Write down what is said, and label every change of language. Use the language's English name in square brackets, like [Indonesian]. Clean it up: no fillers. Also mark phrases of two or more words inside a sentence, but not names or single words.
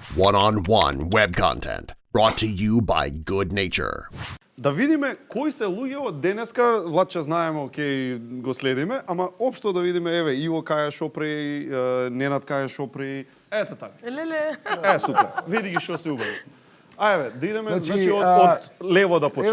[English] One-on-one web content brought to you by Good Nature. [Macedonian] Да видиме кои се луѓето денеска, Владче знаеме, окей, го следиме, ама општо да видиме, еве, Иво кај шо при, Ненад кај шо при, ето така. Леле. Супер, види ги шо се убави. Ајде, да идеме, значи, од лево да почнеме.